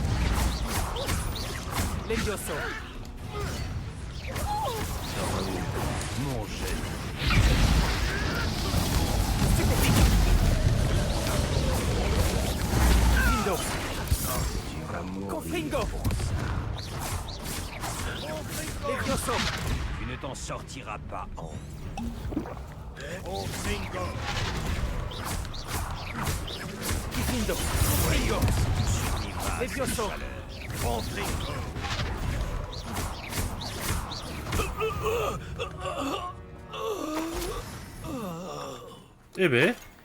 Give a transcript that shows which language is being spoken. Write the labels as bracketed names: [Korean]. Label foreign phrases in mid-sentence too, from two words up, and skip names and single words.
[French] Levioso. Mon génie. Diffindo. Confringo. Levioso. Tu ne t'en sortiras pas en. Confringo. Diffindo. Confringo. Levioso. Confringo. Eh ben.